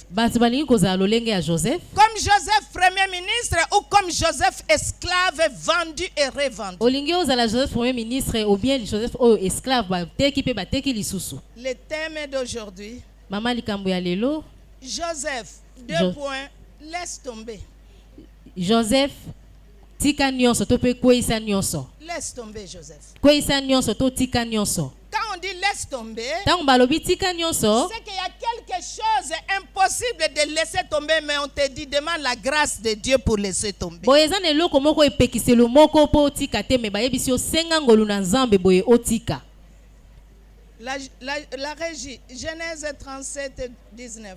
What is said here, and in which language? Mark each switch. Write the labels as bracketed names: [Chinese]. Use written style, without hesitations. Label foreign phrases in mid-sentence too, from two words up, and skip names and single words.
[French] Comme Joseph premier ministre ou comme Joseph esclave vendu et revendu. Le thème d'aujourd'hui, Joseph, deux points, laisse tomber. [Lingala] Joseph, tika nyonso to pe kwesa nyonso. [French] Laisse tomber Joseph. [Lingala] Kwesa nyonso to tika nyonso. [French] Quand on dit laisse tomber, c'est qu'il y a quelque chose impossible de laisser tomber, mais on te dit demande la grâce de Dieu pour laisser tomber. La régie, Genèse 37, 19.